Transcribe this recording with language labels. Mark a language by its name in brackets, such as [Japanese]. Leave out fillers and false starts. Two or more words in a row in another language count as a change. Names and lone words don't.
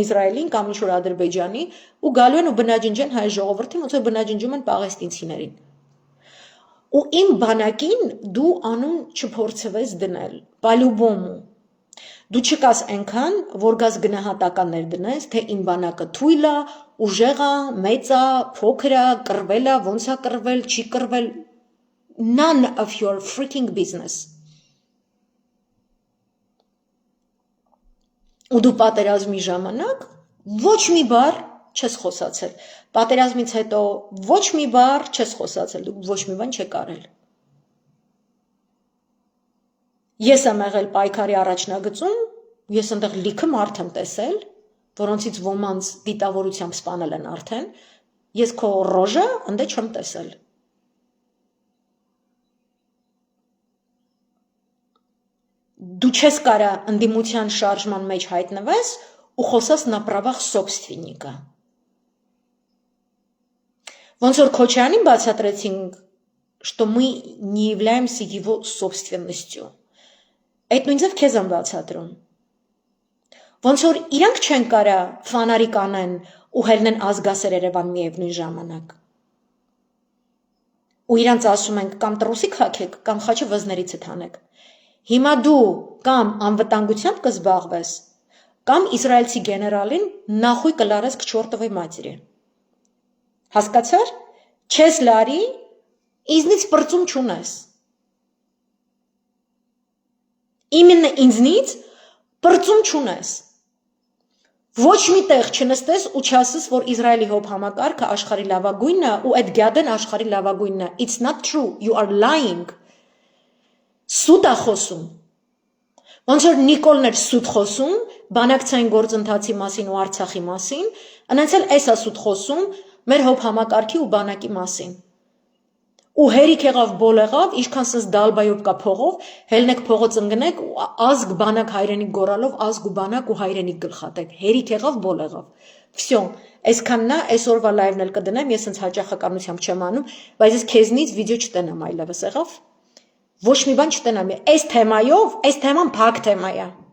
[Armenian] Իսրայելին կամ ինչ-որ Ադրբեջանի ու գալու են ու բնաջնջեն հայ ժողովրդին, ոնց որ բնաջնջում են պաղեստինցիներին։ Ու իմ բանակին դու անուն չփորձվես դնել, պալյուբոմու։ Դու չկաս այնքան, որ գաս գնահատականներ դնես, թե իմ բանակը թույլ է, ուժեղ է, մեծ է, փոքր է, կռվել է, ոնց է կռվել, չի կռվել, [English] none of your freaking business։ [Armenian] Ու դու պատերազմի ժամանակ ոչ մի բառ չես խոսացել։ Պատերազմից հետո ոչ մի բառ չես խոսացել, դու ոչ մի բան չեք արել։ Ես եմ եղել պայքարի առաջնագծում, ես այնտեղ լիքը մարդ եմ տեսել, որոնցից ոմանց դիտավորությամբ սպանել են արդեն, ես քո ռոժը ընդ չեմ տեսել։ Դու չես կարա ընդդիմության շարժման մեջ հայտնվես ու խոսես [Russian] на правах собственника։ [Armenian] Ոնց որ Քոչարյանին բացատրեցինք, [Russian] что мы не являемся его собственностью։ [Armenian] Այդ նույն ձև քեզ եմ բացատրում։ Ոնց որ իրանք չեն կարա ֆանարիկ անեն ու հելնեն ազգասեր Երևան միևնույն ժամանակ։ Ու իրանց ասում ենք կամ տրուսիկ հագեք, կամ խաչը վզներից հանեք։ Հիմա դու կամ անվտանգությամբ կզբաղվես, կամ իսրայելցի գեներալին նախույ կլարես [Russian] к чёртовой матери։ [Armenian] Հասկացար։ Չես լարի, ինձնից պրծում չունես։ Իմенно ինձնից պրծում չունես։ Ոչ մի տեղ չնստես ու չասես, որ Իսրայելի հոբ համակարգը աշխարհի լավագույնն է ու այդ գյադեն աշխարհի լավագույնն է։ [English] It's not true. You are lying. [Armenian] Սուտ է խոսում։ Ոնց որ Նիկոլն էր սուտ խոսում բանակցային գործընթացի մասին ու Արցախի մասին, այնց էլ էս է սուտ խոսում մեր հոբ համակարգի ու բանակի մասին։ Ու հերիք եղավ բոլ եղավ, ինչքան սս դալբայով կա փողով, հելնեք փողոց ընկնեք ու ազգ բանակ հայրենիք գորալով ազգ ու բանակ ու հայրենիք գլխատեք։ Հերիք եղավ բոլ եղավ։ Всё, այսքանն է, այսօրվա լայվն էլ կդնեմ, ես ինձ հաճախականությամբ չեմ անում, բայց ես քեզնից վիդեո չտենամ այլևս եղավ։ Ոչ մի բան չտենամ։ Այս թեմայով, այս թեման փակ թեմա է։